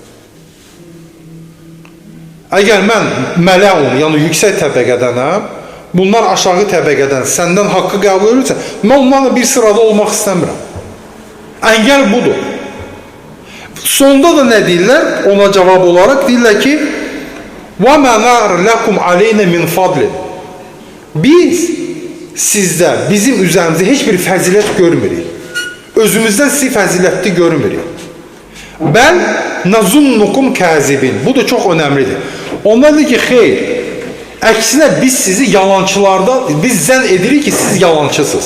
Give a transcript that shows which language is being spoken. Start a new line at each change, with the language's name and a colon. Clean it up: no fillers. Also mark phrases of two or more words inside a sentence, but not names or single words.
Azerbaijani: Əgər mən mələun, yəni yüksək təbəqədənəm, bunlar aşağı təbəqədən səndən haqqı qəbul edirsə, mən onlarla bir sırada olmaq istəmirəm. Əngəl budur. Sonda da nə deyirlər? Ona cavab olaraq deyirlər ki,
Arabic: وَمَا نَارْ لَكُمْ عَلَيْنَ مِنْ فَضْلٍ.
Azerbaijani: Biz sizdə, bizim üzərimizdə heç bir fəzilət görmürük. Özümüzdən sizi fəzilətli görmürük.
Arabic: بل نظنكم كاذبين.
Azerbaijani: Bu da çox önəmlidir. Onlar deyir ki, xeyr, əksinə biz sizi yalancılarda, biz zənn edirik ki, siz yalancısınız.